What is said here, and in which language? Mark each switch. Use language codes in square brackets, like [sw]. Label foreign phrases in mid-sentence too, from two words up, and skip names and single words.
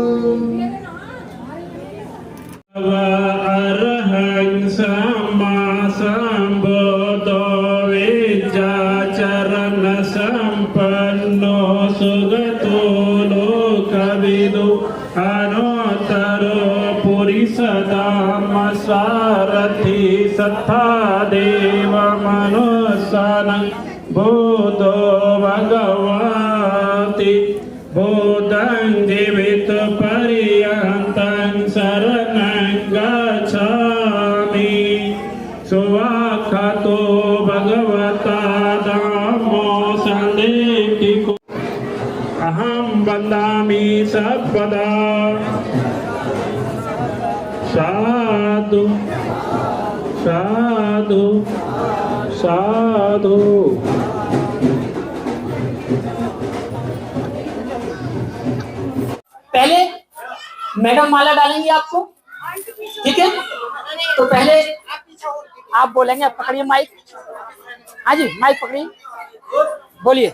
[pi] अरहं सम्मा सम्बुद्धो विद्याचरण संपन्नो सुगतो लोकविदु अनोत्तरो पुरिसदाम सारथि सत्ता देव मनुष्यानं बोधो भगवति बोधं जीवित पर्यन्तं शरणं गच्छामि सुवाखतो भगवता धामो सन्देहिको अहं वन्दामि सर्वदा साधु साधु साधु [hi] पहले मैडम माला डालेंगी आपको, ठीक है? तो पहले आप बोलेंगे, आप पकड़िए माइक। हाँ जी, माइक पकड़िए, बोलिए।